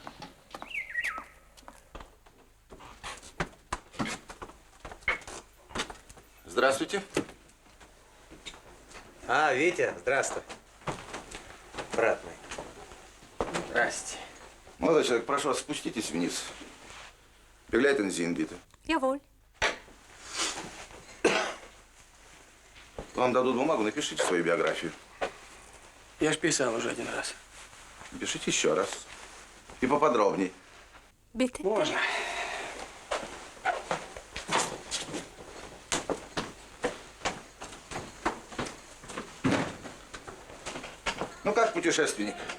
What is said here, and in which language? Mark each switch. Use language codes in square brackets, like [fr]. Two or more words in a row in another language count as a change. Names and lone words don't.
[ru] Здравствуйте. А, Витя, здравствуй. Брат мой. Здрасте. Молодой человек, прошу вас, спуститесь вниз. [de] Begleiten Sie ihn, bitte. Jawohl. [ru] Вам дадут бумагу, напишите свою биографию. Я ж писал уже один раз. Пишите еще раз. И поподробней. [de] Bitte. [ru] Можно. Ну как путешественник?